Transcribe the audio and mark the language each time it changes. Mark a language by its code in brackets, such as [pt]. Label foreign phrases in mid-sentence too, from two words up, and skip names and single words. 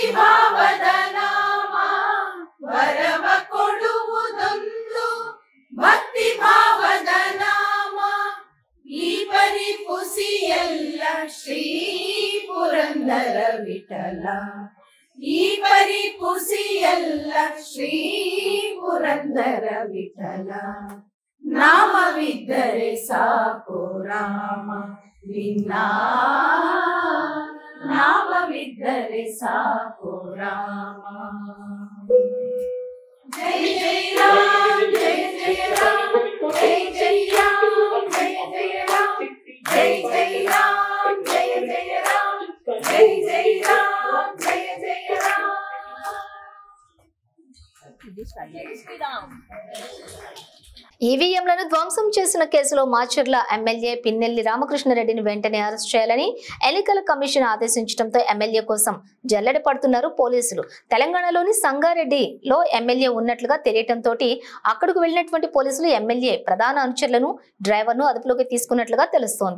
[kn] ಭಾವದ ನಾಮ ವರವ ಕೊಡುವುದೊಂದು ಭಕ್ತಿ ಭಾವದ ನಾಮ ಈ ಪರಿಪುಸಿಯಲ್ಲ ಶ್ರೀ ಪುರಂದರ ವಿಠಲ ಈ ಪರಿಪುಸಿಯಲ್ಲ ಶ್ರೀ ಪುರಂದರ ವಿಠಲ ನಾಮವಿದ್ದರೆ ಸಾಕು ರಾಮ ನಿನ್ನ ನಾಮವಿದ್ದರೆ ಸಾಕು ರಾಮ ಜಯ ಜಯ ರಾಮ ಜಯ ಜಯ ರಾಮ ಜಯ ಜಯ ರಾಮ ಜಯ ಜಯ ರಾಮ ಜಯ ಜಯ ರಾಮ ಜಯ ಜಯ ರಾಮ ಜಯ ಜಯ ರಾಮ ಜಯ ಜಯ ರಾಮ [te] జై శ్రీరామ్. ఈవీఎంలను ధ్వంసం చేసిన కేసులో మాచర్ల ఎమ్మెల్యే పిన్నెల్లి రామకృష్ణారెడ్డిని వెంటనే అరెస్ట్ చేయాలని ఎన్నికల కమిషన్ ఆదేశించడంతో ఎమ్మెల్యే కోసం జల్లెడ పడుతున్నారు పోలీసులు. తెలంగాణలోని సంగారెడ్డిలో ఎమ్మెల్యే ఉన్నట్లుగా తెలియటంతో అక్కడకు వెళ్లినటువంటి పోలీసులు ఎమ్మెల్యే ప్రధాన అనుచరులను డ్రైవర్ను అదుపులోకి తీసుకున్నట్లుగా తెలుస్తోంది.